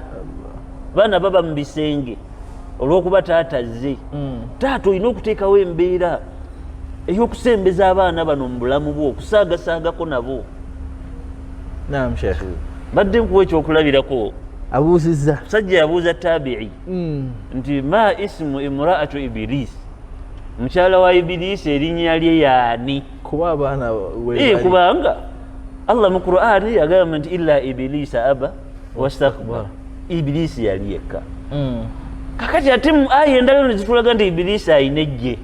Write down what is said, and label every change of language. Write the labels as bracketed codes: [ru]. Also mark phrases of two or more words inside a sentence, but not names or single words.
[lg] Baana baba mu bisenge olw'okuba taata azze. Taata olina okuteekawo embeera ey'okusembeza abaana bano mu bulamu bwo, okusaagasaagako nabo. Naam Sheikh. Badde nkuwa ekyokulabirako. Abuuzizza. Sajja yabuuza taabi'i nti [ar] ما اسم امرأة إبليس, [lg] mukyala wa Ibirisi erinnya lye yaani? Kuba abaana we kubanga Allah mu Qur'ani yagamba nti [ar] إلا إبليس أبى واستكبر. [lg] Ibirisi yali yekka. Kakati ate aya endala nezitulaga nti Ibirisi ayina ejje.